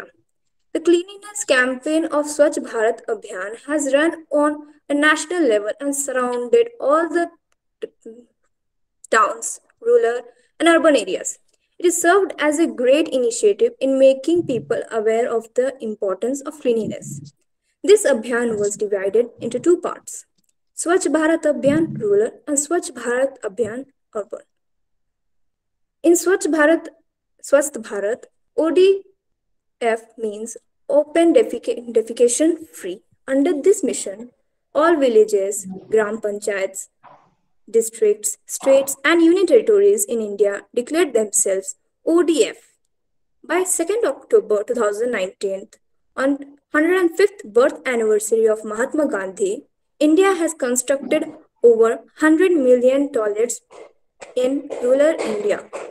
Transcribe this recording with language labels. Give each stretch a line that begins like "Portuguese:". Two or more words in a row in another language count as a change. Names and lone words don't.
English: The cleanliness campaign of Swachh Bharat Abhiyan has run on a national level and surrounded all the towns, rural and urban areas. It is served as a great initiative in making people aware of the importance of cleanliness. This Abhiyan was divided into two parts: Swachh Bharat Abhiyan rural and Swachh Bharat Abhiyan urban. In Swachh Bharat, Swasth Bharat, ODF means open defecation free. Under this mission, all villages,
Hindi: gram panchayats,
English: districts, states, and union territories in India declared themselves ODF. By 2nd October 2019, on 105th birth anniversary of Mahatma Gandhi, India has constructed over 100 million toilets in rural India.